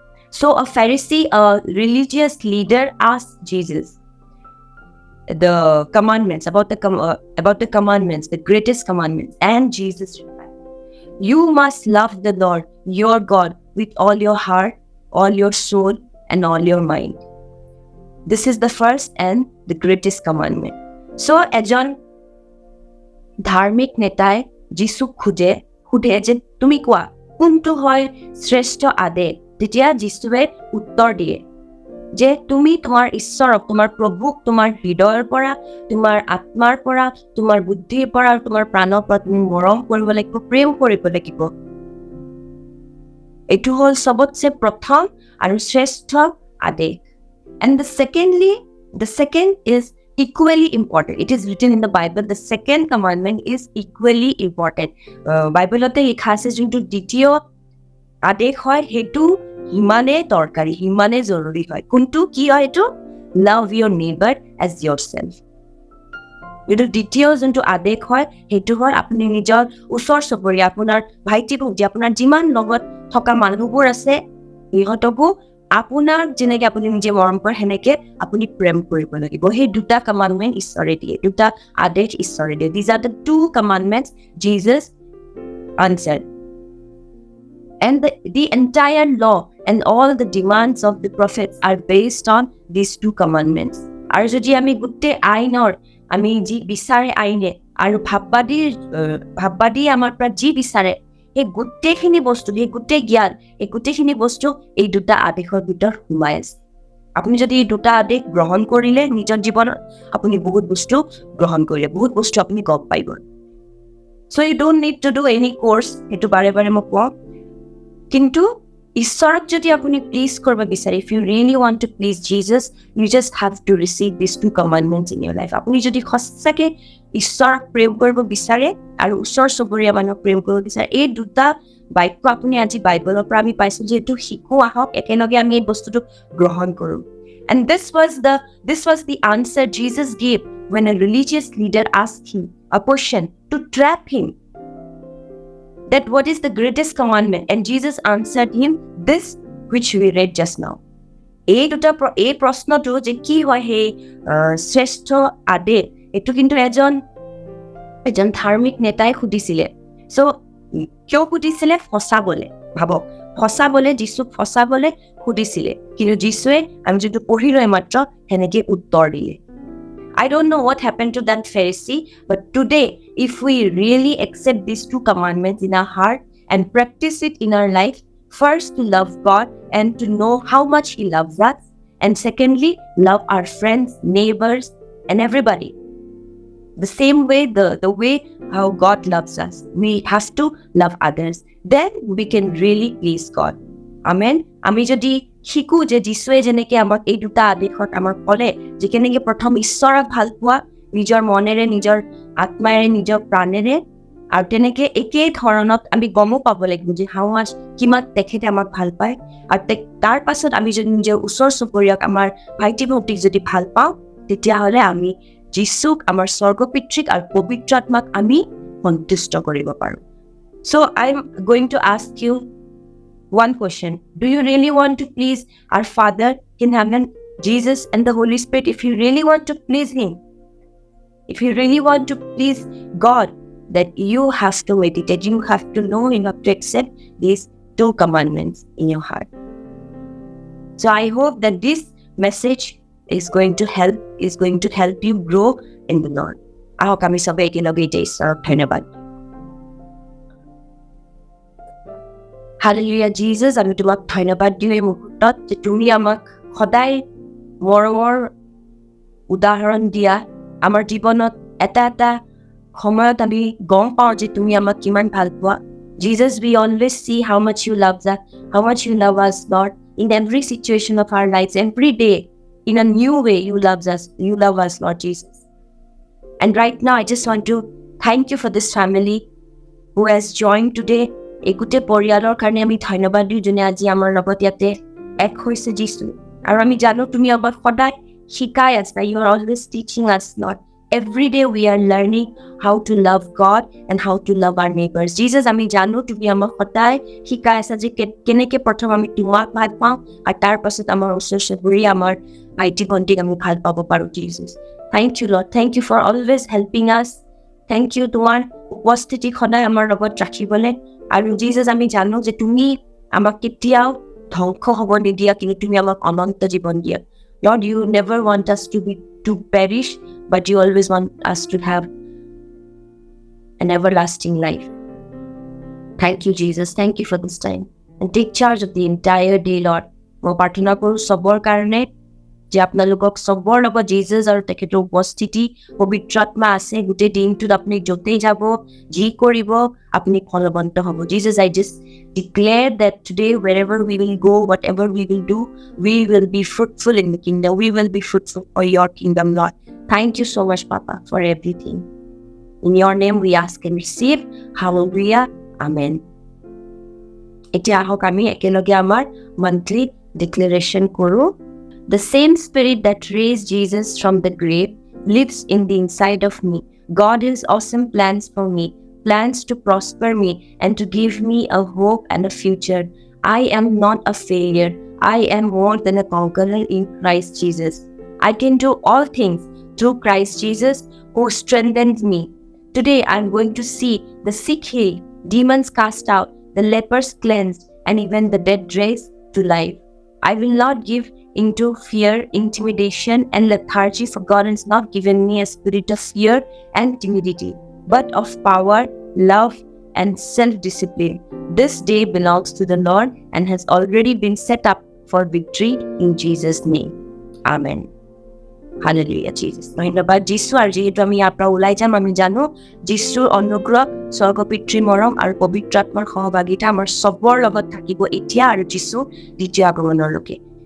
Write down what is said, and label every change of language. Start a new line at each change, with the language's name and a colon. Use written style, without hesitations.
English: So a Pharisee, a religious leader, asked Jesus the commandments, about the commandments, the greatest commandments. And Jesus replied, "You must love the Lord your God with all your heart, all your soul, and all your mind. This is the first and the greatest commandment."
Assamese: So এজন ধাৰ্মিক নেতাই যীশুক সোধে যে তুমি কোৱা কোনটো হয় শ্ৰেষ্ঠ আদেশ। তেতিয়া যীশুৱে উত্তৰ দিয়ে যে তুমি তোমাৰ ঈশ্বৰক, তোমাৰ প্ৰভুক তোমাৰ হৃদয়ৰ পৰা, তোমাৰ আত্মাৰ পৰা, তোমাৰ বুদ্ধিৰ পৰা আৰু তোমাৰ প্ৰাণৰ পৰা তুমি মৰম কৰিব লাগিব, প্ৰেম কৰিব লাগিব। এইটো হ'ল চবতছে প্ৰথম আৰু শ্ৰেষ্ঠ আদেশ।
English: And the second is equally important. It is written in the Bible, the second commandment is equally important.
Assamese: Bible-তে লিখা আছে যোনটো দ্বিতীয় আদেশ হয় সেইটো হিমানে দৰকাৰী, হিমানে জৰুৰী হয়। কোনটো কি হয় এইটো?
English: Love your neighbor as yourself.
Assamese: এইটো দ্বিতীয় যোনটো আদেশ হয় সেইটো হয় আপুনি নিজৰ ওচৰ চুবুৰীয়া, আপোনাৰ ভাইটি ভণ্টি, আপোনাৰ যিমান লগত থকা মানুহবোৰ আছে সিহঁতকো আপোনাক যেনেকে আপুনি নিজে মৰম কৰে সেনেকে আপুনি প্ৰেম কৰিব লাগিব। সেই দুটা কমাণ্ডমেণ্ট ঈশ্বৰে দিয়ে, দুটা আদেশ ঈশ্বৰে দিয়ে।
English: These are the 2 commandments Jesus answered. And the entire law and all the demands of the prophets are based on these 2 commandments.
Assamese: আৰু যদি আমি গোটেই আইনৰ আমি যি বিচাৰে আইনে আৰু ভাববাদী আমাৰ পৰা যি বিচাৰে সেই গোটেইখিনি বস্তু, সেই গোটেই জ্ঞান, এই গোটেইখিনি বস্তু এই দুটা আদেশৰ ভিতৰত সোমাই আছে। আপুনি যদি এই দুটা আদেশ গ্ৰহণ কৰিলে নিজৰ জীৱনত, আপুনি বহুত বস্তু গ্ৰহণ কৰিলে, বহুত বস্তু আপুনি গম পাই গ'ল।
English: So you don't need to do any course,
Assamese: সেইটো বাৰে বাৰে মই কওঁ। কিন্তু ঈশ্বৰক যদি আপুনি প্লিজ কৰিব বিচাৰে,
English: if you really want to please Jesus, you just have to receive these 2 commandments in your life.
Assamese: আপুনি যদি সঁচাকে ঈশ্বৰক প্ৰেম কৰিব বিচাৰে আৰু ওচৰ চুবুৰীয়া মানুহক প্ৰেম কৰিব বিচাৰে, এই দুটা বাক্য আপুনি আজি বাইবেলৰ পৰা আমি পাইছোঁ, যিহেতু শিকো আহক একেলগে আমি এই বস্তুটো গ্ৰহণ কৰোঁ।
English: And this was the answer Jesus gave when a religious leader asked him a question to trap him. That what is the greatest commandment? And Jesus answered him this which we read just now. এই প্ৰশ্নটো যে কি হয় সেই শ্ৰেষ্ঠ আদেশ, এইটো কিন্তু এজন ধাৰ্মিক নেতাই সুধিছিলে। চ' কিয় সুধিছিলে? ফচাবলে। ভাবক, ফচাবলে, যীশুক ফচাবলে সুধিছিলে। কিন্তু যীশুৱে আমি যিটো পঢ়িলো এইমাত্ৰ সেনেকে উত্তৰ দিলে। I don't know what happened to that Pharisee, but today, if we really accept these 2 commandments in our heart and practice it in our life, first to love God and to know how much He loves us, and secondly, love our friends, neighbors, and everybody. The same way, the way how God loves us, we have to love others. Then we can really please God. Amen.
Assamese: আমি যদি শিকো যে যীশুৱে যেনেকে আমাক এই দুটা আদেশত আমাৰ ক'লে যে কেনেকে প্ৰথম ঈশ্বৰক ভাল পোৱা নিজৰ মনেৰে, নিজৰ আত্মাৰে, নিজৰ প্ৰাণেৰে, আৰু তেনেকে একেই ধৰণত আমি গমো পাব লাগিব যে কিমান তেখেতে আমাক ভাল পায়, আৰু তাৰ পাছত আমি যদি নিজৰ ওচৰ চুবুৰীয়াক, আমাৰ ভাইটি ভণ্টিক যদি ভাল পাওঁ, তেতিয়াহ'লে আমি যীশুক, আমাৰ স্বৰ্গপিতৃক আৰু পবিত্ৰ আত্মাক আমি সন্তুষ্ট কৰিব পাৰোঁ।
English: So I'm going to ask you one question. Do you really want to please our Father in heaven, Jesus and the Holy Spirit? If you really want to please Him, if you really want to please God, that you have to meditate, you have to know, you have to accept these 2 commandments in your heart. So I hope that this message is going to help you grow in the Lord.
Assamese: Ahok ami sobe ekeloge Jesusৰ ধন্যবাদ। Hallelujah Jesus, আমি তোমাক ধন্যবাদ দিওঁ এই মুহূৰ্তত যে তুমি আমাক সদায় মৰমৰ উদাহৰণ দিয়া। আমাৰ জীৱনত এটা এটা সময়ত আমি গম পাওঁ যে তুমি আমাক কিমান ভাল পোৱা।
English: Jesus, we always see how much you love us, how much you love us, Lord, in every situation of our lives, every day, in a new way you love us, Lord Jesus. And right now, I just want to thank you for this family who has joined today.
Assamese: এই গোটেই পৰিয়ালৰ কাৰণে আমি ধন্যবাদ দিওঁ, যোনে আজি আমাৰ লগত ইয়াতে এক হৈছে যীশু। আৰু আমি জানো তুমি আমাক সদায় শিকাই আছা।
English: You are always teaching us, Lord. Every day we are learning how to love God and how to love our neighbors.
Assamese: Jesus, আমি জানো তুমি আমাক সদায় শিকাই আছা যে কেনেকে প্ৰথম আমি তোমাক ভাল পাওঁ, আৰু তাৰ পাছত আমাৰ ওচৰ চুবুৰীয়া, আমাৰ ভাইটি ভণ্টিক আমি ভাল পাব পাৰোঁ।
English: Jesus, thank you, Lord. Thank you for always helping us. Thank you
Assamese: তোমাৰ উপস্থিতি সদায় আমাৰ লগত ৰাখিবলৈ। আৰু Jesus, আমি জানো যে তুমি আমাক কেতিয়াও ধ্বংস হ'ব নিদিয়া, কিন্তু তুমি আমাক অনন্ত জীৱন দিয়া।
English: Lord, you never want us to perish, but you always want us to have an everlasting life. Thank you, Jesus. Thank you for this time. And take charge of the entire day, Lord.
Assamese: মই প্ৰাৰ্থনা কৰোঁ চবৰ কাৰণে যে আপোনালোকক চবৰ লগত Jesus আৰু তেখেতৰ উপস্থিতি, পবিত্ৰ আত্মা আছে। গোটেই দিনটোত আপুনি য'তেই যাব, যি কৰিব, আপুনি ফলৱন্ত হ'ব।
English: Jesus, I just declare that today, wherever we will go, whatever we will do, we will be fruitful in the kingdom. We will be fruitful for your kingdom, Lord. Thank you so much, Papa, for everything. In your name we ask and receive. Hallelujah. Amen.
Assamese: এতিয়া আহক আমি একেলগে আমাৰ monthly declaration কৰোঁ।
English: The same spirit that raised Jesus from the grave lives in the inside of me. God has awesome plans for me, plans to prosper me and to give me a hope and a future. I am not a failure. I am more than a conqueror in Christ Jesus. I can do all things through Christ Jesus who strengthens me. Today I am going to see the sick healed, demons cast out, the lepers cleansed, and even the dead raised to life. I will not give into fear, intimidation, and lethargy, for God has not given me a spirit of fear and timidity, but of power, love, and self-discipline. This day belongs to the Lord and has already been set up for victory in Jesus' name. Amen. Hallelujah, Jesus.
Assamese: ধন্যবাদ যীশু। আৰু যিহেতু আমি ইয়াৰ পৰা ওলাই যাম, আমি জানো যীশুৰ অনুগ্ৰহ, স্বৰ্গপিতৃৰ মৰম আৰু পবিত্ৰ আত্মাৰ সহভাগিতা আমাৰ চবৰ লগত থাকিব এতিয়া আৰু যীশু দ্বিতীয় আগমনলৈকে।